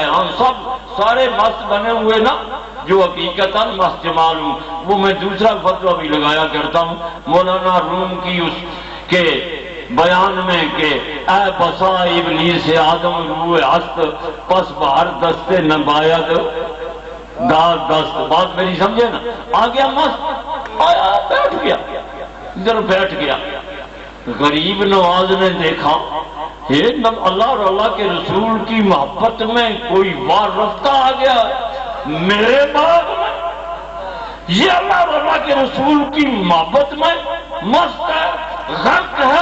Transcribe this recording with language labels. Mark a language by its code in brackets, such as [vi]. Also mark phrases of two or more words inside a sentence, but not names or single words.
[ur] ہم سب سارے مست بنے ہوئے نا، جو حقیقت مست جمال ہوں. وہ میں دوسرا فتویٰ بھی لگایا کرتا ہوں مولانا روم کی اس کے بیان میں کہ [fa] اے بسا ابلیس آدم روح ہست پس بہر دستے نباید داد دست. [ur] بات میری سمجھے نا. آ گیا مست، آیا بیٹھ گیا، ادھر بیٹھ گیا. غریب نواز نے دیکھا اللہ اور اللہ کے رسول کی محبت میں کوئی وار رفتہ آ گیا میرے باغ میں، یہ اللہ اور اللہ کے رسول کی محبت میں مست ہے، غرق ہے۔